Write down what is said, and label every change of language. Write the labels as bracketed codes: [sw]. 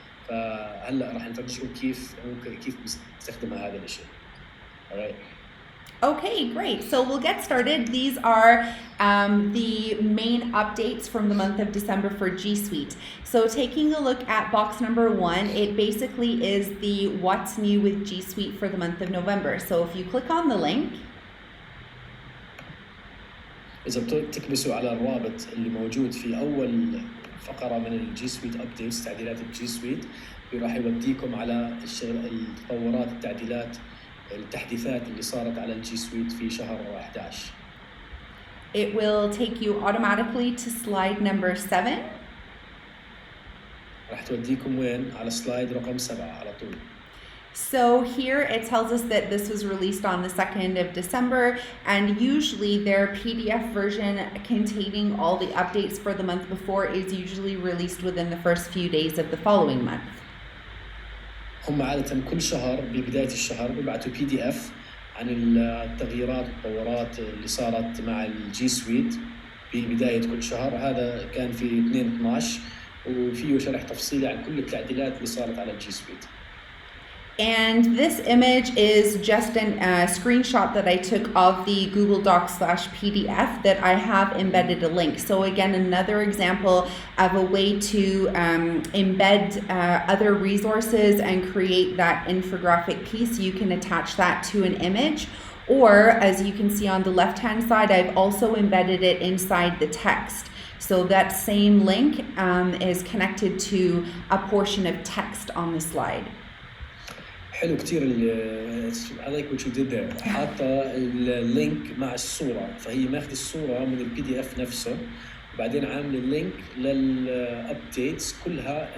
[ar] فهلا راح نفرجيكم كيف بنستخدمها هذا الشيء. [en] All right. Okay, great. So we'll get started. These are the main updates from the month of December for G Suite. So taking a look at box number 1, it basically is the what's new with G Suite for the month of November. So if you click on the link, [ar] إذا بتكبسوا على الرابط اللي موجود في أول فقرة من الجي سويت أبديتس، تعديلات الجي سويت، راح يوديكم على التطورات، التعديلات، التحديثات اللي صارت على الجي سويت في شهر 11. [en] It will take you automatically to slide number 7. [ar] راح توديكم وين؟ على سلايد رقم 7 على طول. [en] So here it tells us that this was released on the 2nd of December, and usually their PDF version containing all the updates for the month before is usually released within the first few days of the following month. [ar] هم عادة كل شهر ببداية الشهر بيبعتوا PDF عن التغييرات والتطورات اللي صارت مع الجي سويت ببداية كل شهر. هذا كان في 2/12 وفيه شرح تفصيلي عن كل التعديلات اللي صارت على الجي سويت. [en] And this image is just a screenshot that I took of the Google Docs/PDF that I have embedded a link. So again, another example of a way to embed other resources and create that infographic piece. You can attach that to an image, or as you can see on the left-hand side, I've also embedded it inside the text. So that same link is connected to a portion of text on the slide. [ar] حلو كتير [en] I like what you did there. [ar] حاطة اللينك مع الصورة، فهي ماخذ الصورة من الPDF نفسه وبعدين عامل اللينك للأبديتس كلها.